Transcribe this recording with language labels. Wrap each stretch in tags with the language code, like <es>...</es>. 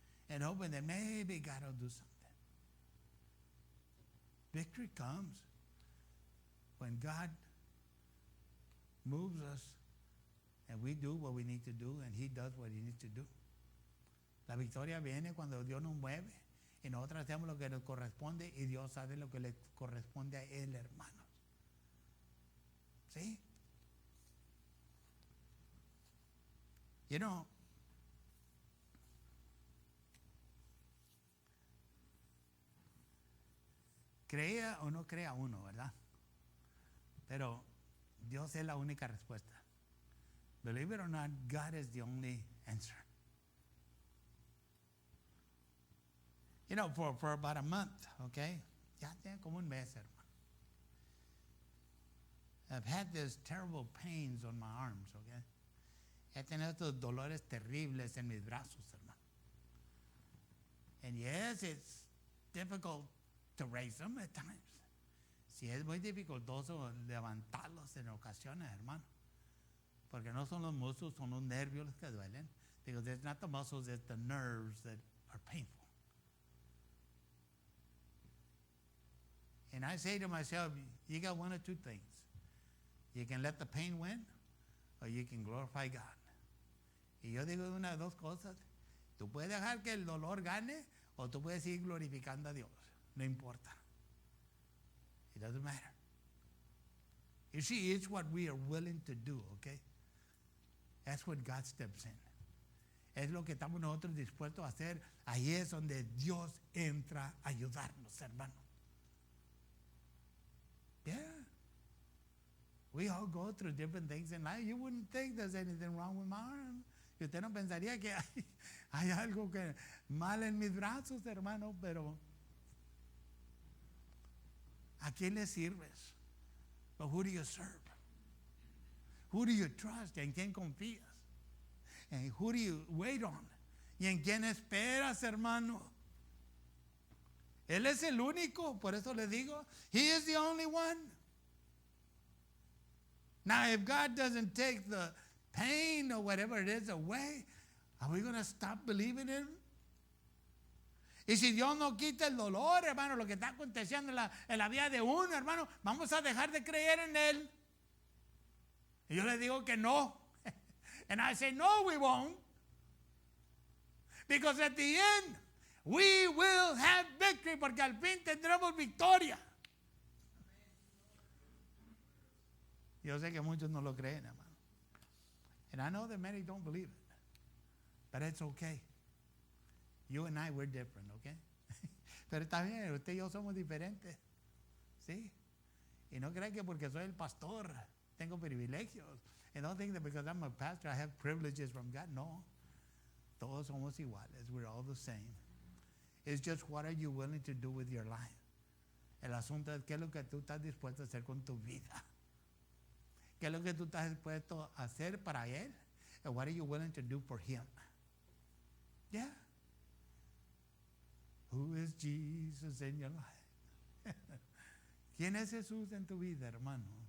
<en>And hoping that maybe God will do something. Victory comes when God moves us and we do what we need to do and He does what He needs to do.</en> <es>La victoria viene cuando Dios nos mueve y nosotros hacemos lo que nos corresponde y Dios hace lo que le corresponde a Él, hermanos. ¿Sí?</es> <en>You know,</en> <es>crea o no crea uno, ¿verdad? Pero Dios es la única respuesta.</es> <en>Believe it or not, God is the only answer. You know, for about a month, okay?</en> <es>Ya tiene como un mes, hermano.</es> <en>I've had these terrible pains on my arms, okay?</en> <es>He tenido estos dolores terribles en mis brazos, hermano.</es> <en>And yes, it's difficult to raise them at times.</en> <es>Sí, es muy dificultoso levantarlos en ocasiones, hermano. Porque no son los músculos, son los nervios los que duelen.</es> <en>Because it's not the muscles, it's the nerves that are painful. And I say to myself, you got one of two things. You can let the pain win, or you can glorify God.</en> <es>Y yo digo una de dos cosas. Tú puedes dejar que el dolor gane, o tú puedes seguir glorificando a Dios. No importa.</es> <en>It doesn't matter. You see, it's what we are willing to do, okay? That's what God steps in.</en> <es>Es lo que estamos nosotros dispuestos a hacer. Ahí es donde Dios entra a ayudarnos, hermano.</es> <en>Yeah. We all go through different things in life. You wouldn't think there's anything wrong with my arm.</en> <es>Y usted no pensaría que hay algo que mal en mis brazos, hermano, pero ¿a quién le sirves?</es> <en>But who do you serve? Who do you trust?</en> <es>¿En quién confías?</es> <en>And who do you wait on?</en> <es>¿Y en quién esperas, hermano? Él es el único, por eso le digo,</es> <en>He is the only one. Now, if God doesn't take the pain or whatever it is away, are we going to stop believing in Him?</en> <es>Y si Dios no quita el dolor, hermano, lo que está aconteciendo en la vida de uno, hermano, vamos a dejar de creer en Él. Y yo le digo que no.</es> <en>And I say, no, we won't. Because at the end, we will have victory,</en> <es>porque al fin tendremos victoria. Yo sé que muchos no lo creen, hermano.</es> <en>And I know that many don't believe it. But it's okay. You and I, we're different, okay?</en> <es>Pero está bien, usted y yo somos diferentes. ¿Sí? Y no crean que porque soy el pastor tengo privilegios.</es> <en>And don't think that because I'm a pastor I have privileges from God. No.</en> <es>Todos somos iguales.</es> <en>We're all the same. It's just what are you willing to do with your life.</en> <es>El asunto es qué es lo que tú estás dispuesto a hacer con tu vida. ¿Qué es lo que tú estás dispuesto a hacer para Él?</es> <en>And what are you willing to do for Him? Yeah. Who is Jesus in your life?</en> <es>¿Quién es Jesús en tu vida, hermano?</es>